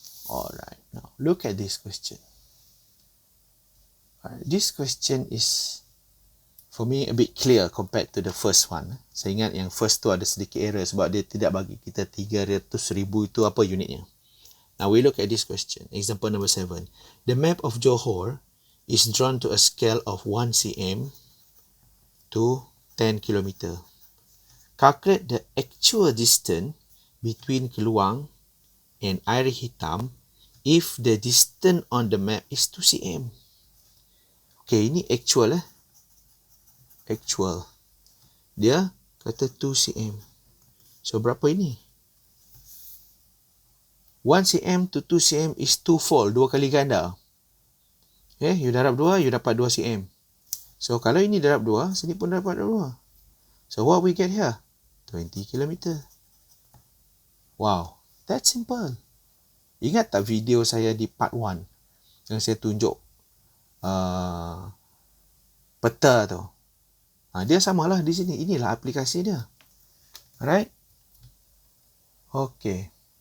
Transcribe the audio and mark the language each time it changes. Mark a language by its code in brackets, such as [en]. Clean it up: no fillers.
[en] Alright, now look at this question. This question is for me a bit clear compared to the first one. [ms] Saya ingat yang first tu ada sedikit error sebab dia tidak bagi kita 300,000 itu apa unitnya. [en] Now we look at this question. Example number 7. The map of Johor is drawn to a scale of 1 cm to 10 km. Calculate the actual distance between Keluang and Air Hitam if the distance on the map is 2 cm. [ms] Okay, ini actual Actual. Dia kata 2 cm. So, berapa ini? [en] 1 cm to 2 cm is twofold, [ms] 2 kali ganda. Okay, you darab 2, you dapat 2 cm. So, kalau ini darab 2, sini pun dapat 2. [en] So, what we get here? 20 km. Wow, that's simple. [ms] Ingat tak video saya di part 1 yang saya tunjuk peta tu? Dia samalah di sini. Inilah aplikasi dia. Alright? Okay.